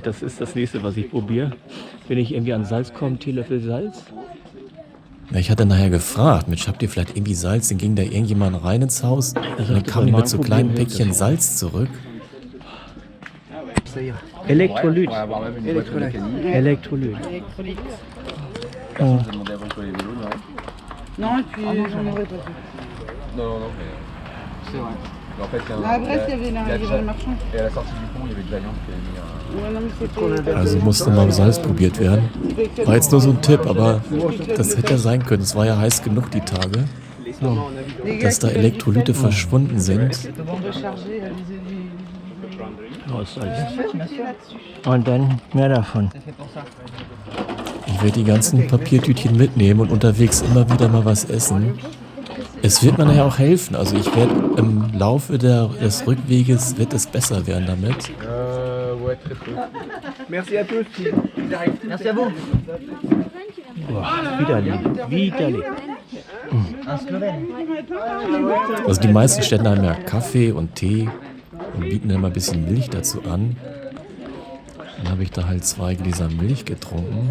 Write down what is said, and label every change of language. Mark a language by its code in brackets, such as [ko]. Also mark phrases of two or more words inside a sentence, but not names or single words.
[de] Das ist das nächste, was ich probiere. Wenn ich irgendwie an Salz komme, Teelöffel Salz. Ja, ich hatte nachher gefragt, Mensch, habt ihr vielleicht irgendwie Salz? Dann ging da irgendjemand rein ins Haus und dann kam die mit so kleinen Päckchen Salz zurück. Elektrolyt. Elektrolyt. Oh. [fr] Non, et puis j'en aurais pas fait. Non, mais c'est vrai. Mais en fait, À Brest, il y avait le marchand. Et à la sortie du pont, il y avait de la viande qui avait mis Ouais, non, mais c'était. [de] Also musste mal Salz probiert werden. War jetzt nur so ein Tipp, aber das hätte ja sein können. Es war ja heiß genug die Tage, dass da Elektrolyte verschwunden sind. Und dann mehr davon. Ich werde die ganzen Papiertütchen mitnehmen und unterwegs immer wieder mal was essen. Es wird mir nachher auch helfen. Also ich werde im Laufe des Rückweges wird es besser werden damit. [fr] Ouais, très peu. Merci à tous. Merci à vous. [de] Boah, widerlich. Also die meisten Städte haben ja Kaffee und Tee und bieten dann mal ein bisschen Milch dazu an. Dann habe ich da halt 2 Gläser Milch getrunken.